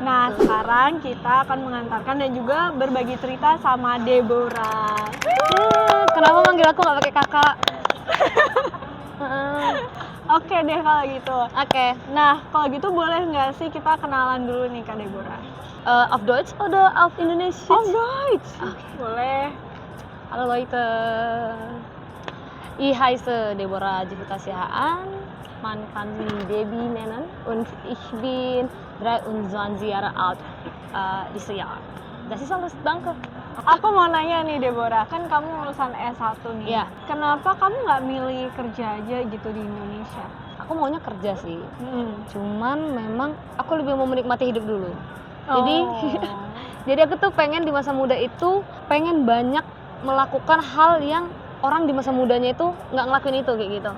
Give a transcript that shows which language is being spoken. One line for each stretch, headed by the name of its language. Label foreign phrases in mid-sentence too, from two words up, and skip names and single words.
Indonesian: Nah sekarang kita akan mengantarkan dan juga berbagi cerita sama Deborah. Kenapa manggil aku nggak pakai kakak? Oke deh kalau gitu. Oke. Nah kalau gitu boleh nggak sih kita kenalan dulu nih Kak Deborah?
German: Auf Deutsch oder auf Indonesisch? Auf Deutsch. Okay.
Indonesian: Boleh.
German: Halo Leute. Ich heiße Deborah Jivita Sihaan, man kann mich Debbie nennen und ich bin 23 Jahre alt dieses Jahr. Das ist alles, danke.
Indonesian: Aku mau nanya nih Deborah, kan kamu lulusan S1 nih. Iya. Kenapa kamu nggak milih kerja aja gitu di Indonesia? Aku maunya kerja sih, cuman memang aku lebih mau menikmati hidup dulu. Jadi aku tuh pengen di masa muda itu pengen banyak melakukan hal yang orang di masa mudanya itu nggak ngelakuin itu kayak gitu.